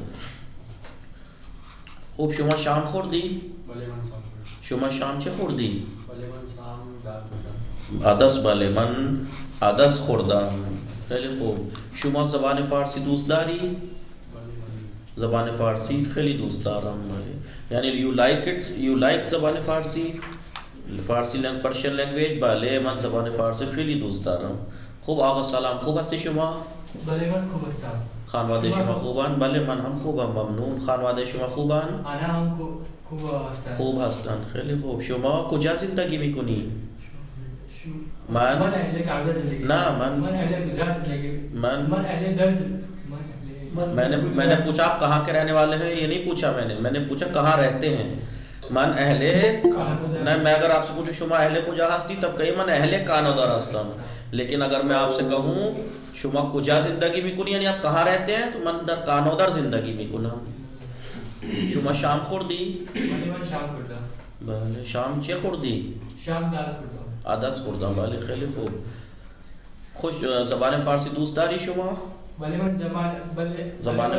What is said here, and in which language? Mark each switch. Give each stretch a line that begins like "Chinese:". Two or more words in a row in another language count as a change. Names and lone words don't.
Persian: خوب شما شام خوردی؟ بله من شام خوردم. شما شام چه خوردی؟ بله من شام دال خوردم. عدس. بله من عدس خوردم. خیلی خوب. شما زبان فارسی دوست داری؟ زبان فارسی خیلی دوست دارم.
English: یعنی you like
Persian: زبان فارسی
English: Persian language.
Persian: بله من زبان فارسی خیلی دوست دارم. خوب آقا سلام، خوب هستی شما؟ بله من خوب هستم. خانواده شما خوبن؟ بله من هم خوبم ممنون. خانواده شما خوبن؟ آنها هم خوب هستند. خوب هستند. خیلی خوب. شما کجا زندگی میکنی؟ من اهل کانادا زندگی. نه من اهل گجرات زندگی. من اهل درد.
Urdu: میں نے پوچھا آپ کہاں کے رہنے والے ہیں؟ یہ نہیں پوچھا میں نے پوچھا کہاں رہتے ہیں.
Persian: من اہل
Urdu: نہیں، میں اگر آپ سے پوچھوں
Persian: شما اہل کجا ہستی
Urdu: تب کہیں
Persian: من اہل کانادا ہستم.
Urdu: لیکن اگر میں آپ سے کہوں
Persian: شما کجا زندگی میکنی
Urdu: یعنی آپ کہاں رہتے ہیں تو
Persian: من در کانادا زندگی میکنم. شما شام خوردی؟ بله من شام خوردم. بله شام چه خوردی؟ شام دال خوردم. عدس خوردم. بله خیلی خوب. خوش زبان فارسی دوست داری شما؟ بله من زبان